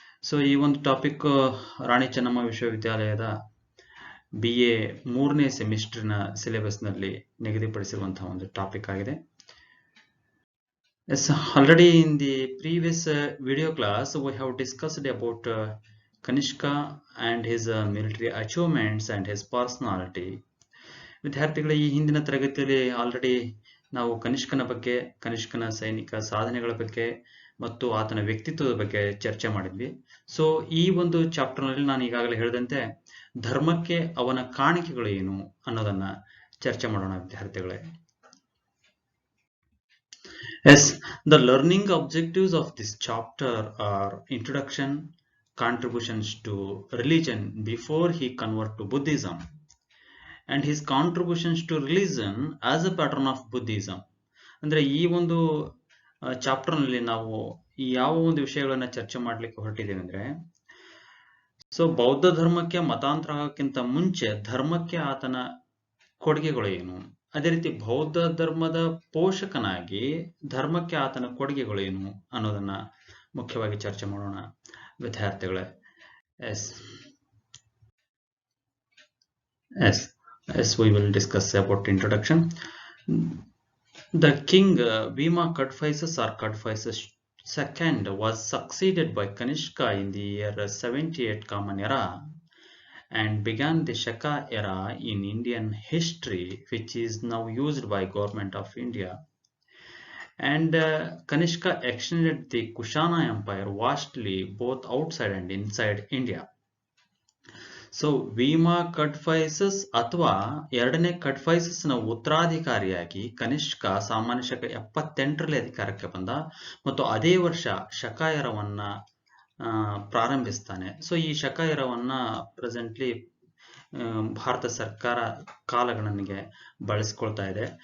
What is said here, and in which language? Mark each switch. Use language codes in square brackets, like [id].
[kn] So ಈ ಒಂದು topic Rani Chennamma ವಿಶ್ವವಿದ್ಯಾಲಯದ BA 3ನೇ ಸೆಮಿಸ್ಟರ್ನ ಸಿಲೆಬಸ್ನಲ್ಲಿ ನಿಗದಿಪಡಿಸಿರುವಂತಹ ಒಂದು ಟಾಪಿಕ್ ಆಗಿದೆ. [en] Yes, already in the previous video class we have discussed about Kanishka and his military achievements and his personality. [kn] ವಿದ್ಯಾರ್ಥಿಗಳ ಈ ಹಿಂದಿನ ತರಗತಿಯಲ್ಲಿ ಆಲ್ರೆಡಿ ನಾವು ಕನಿಷ್ಕನ ಬಗ್ಗೆ, ಕನಿಷ್ಕನ ಸೈನಿಕ ಸಾಧನೆಗಳ ಬಗ್ಗೆ ಮತ್ತು ಆತನ ವ್ಯಕ್ತಿತ್ವದ ಬಗ್ಗೆ ಚರ್ಚೆ ಮಾಡಿದ್ವಿ. ಸೊ ಈ ಒಂದು ಚಾಪ್ಟರ್ನಲ್ಲಿ ನಾನು ಈಗಾಗಲೇ ಹೇಳಿದಂತೆ ಧರ್ಮಕ್ಕೆ ಅವನ ಕಾಣಿಕೆಗಳು ಏನು ಅನ್ನೋದನ್ನ ಚರ್ಚೆ ಮಾಡೋಣ ವಿದ್ಯಾರ್ಥಿಗಳೇ. [en] Yes, the learning objectives of this chapter are introduction, contributions to religion before he converted to Buddhism, and his contributions to religion as a pattern of Buddhism. [kn] ಅಂದ್ರೆ ಈ ಒಂದು ಚಾಪ್ಟರ್ನಲ್ಲಿ ನಾವು ಯಾವ ಒಂದು ವಿಷಯಗಳನ್ನ ಚರ್ಚೆ ಮಾಡ್ಲಿಕ್ಕೆ ಹೊರಟಿದ್ದೇವೆ ಅಂದ್ರೆ, ಸೊ ಬೌದ್ಧ ಧರ್ಮಕ್ಕೆ ಮತಾಂತರ ಆಗೋಕ್ಕಿಂತ ಮುಂಚೆ ಧರ್ಮಕ್ಕೆ ಆತನ ಕೊಡುಗೆಗಳು ಏನು, ಅದೇ ರೀತಿ ಬೌದ್ಧ ಧರ್ಮದ ಪೋಷಕನಾಗಿ ಧರ್ಮಕ್ಕೆ ಆತನ ಕೊಡುಗೆಗಳು ಏನು ಅನ್ನೋದನ್ನ ಮುಖ್ಯವಾಗಿ ಚರ್ಚೆ ಮಾಡೋಣ ವಿದ್ಯಾರ್ಥಿಗಳೇ. [en] Yes, we will discuss about introduction. The king Bhima Kadphises or Kadphises II was succeeded by Kanishka in the year 78 Common Era and began the Shaka era in Indian history, which is now used by Government of India. And Kanishka extended the Kushana Empire vastly both outside and inside India. [kn] So Bima ಕಡ್ಫೈಸಸ್ ಅಥವಾ ಎರಡನೇ ಕಡ್ಫೈಸಸ್ ನ ಉತ್ತರಾಧಿಕಾರಿಯಾಗಿ ಕನಿಷ್ಕ ಸಾಮಾನ್ಯ ಶಕ 78ರಲ್ಲಿ ಅಧಿಕಾರಕ್ಕೆ ಬಂದ ಮತ್ತು ಅದೇ ವರ್ಷ ಶಕ ಎರವನ್ನ ಪ್ರಾರಂಭಿಸ್ತಾನೆ. ಸೊ ಈ ಶಕ ಎರವನ್ನ ಪ್ರೆಸೆಂಟ್ಲಿ ಭಾರತ ಸರ್ಕಾರ ಕಾಲಗಣನೆಗೆ ಬಳಸ್ಕೊಳ್ತಾ ಇದೆ.